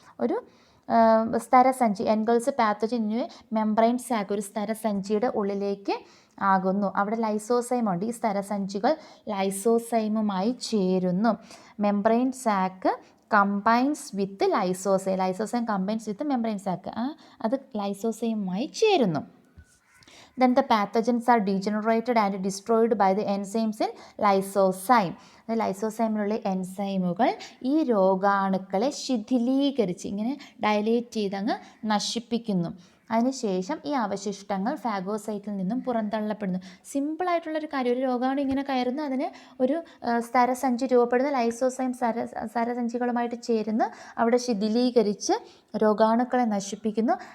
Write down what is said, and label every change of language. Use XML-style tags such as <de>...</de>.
<ml>ഒരു സ്തരസഞ്ചി</ml> <en>engulfs pathogen membrane sac,</en> <ml>ഒരു സ്തരസഞ്ചിയുടെ ഉള്ളിലേക്ക് ആകുന്നു. അവിടെ ലൈസോസൈം ഉണ്ട്. ഈ സ്തരസഞ്ചികൾ ലൈസോസൈമുമായി ചേരുന്നു.</ml> <en>membrane sac combines with lysozyme combines with membrane sac,</en> <ml>അത് ലൈസോസൈമുമായി ചേരുന്നു.</ml> <en>Then the pathogens are degenerated and destroyed by the enzymes in lysozyme.</en> <ml>ലൈസോസൈമിലുള്ള എൻസൈമുകൾ ഈ രോഗാണുക്കളെ ശിഥിലീകരിച്ച് ഇങ്ങനെ ഡയലേറ്റ് ചെയ്തങ്ങ് നശിപ്പിക്കുന്നു. അതിനുശേഷം ഈ അവശിഷ്ടങ്ങൾ ഫാഗോസൈറ്റിൽ നിന്നും പുറന്തള്ളപ്പെടുന്നു. സിമ്പിളായിട്ടുള്ളൊരു കാര്യം, ഒരു രോഗാണു ഇങ്ങനെ കയറുന്നു, അതിന് ഒരു സ്തരസഞ്ചി രൂപപ്പെടുന്ന ലൈസോസൈം സ്തരസഞ്ചികളുമായിട്ട് ചേരുന്ന് അവിടെ ശിഥിലീകരിച്ച് രോഗാണുക്കളെ നശിപ്പിക്കുന്നു.</ml>